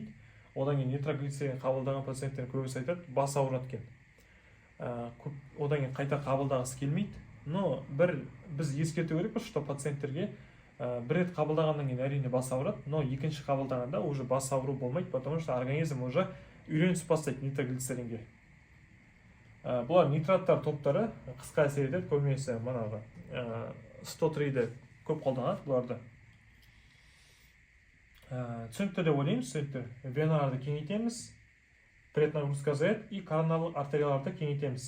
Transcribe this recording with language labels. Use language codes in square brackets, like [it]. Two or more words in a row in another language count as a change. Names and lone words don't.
[kk] Одан кейін нитроглицерин қабылдаған пациенттер көбісі айтады, бас ауырады екен. Одан кейін қайта қабылдағысы келмейді. Но біз ескерту керекпіз, что пациенттерге бір рет қабылдағаннан кейін әрине бас ауырады, но екінші қабылдағанда уже бас ауыру болмайды, [ru] потому что организм уже [kk] үйренісіп бастайды нитроглицеринге. Бұлар нитраттар топтары қысқа әсер етеді, көбінесе манағы 103-ді көп қолданады бұларды. түсінікті деп ойлаймыз студенттер. Веналарды кеңейтеміз, преднагрузка азаяды и коронарлық артерияларды кеңейтеміз.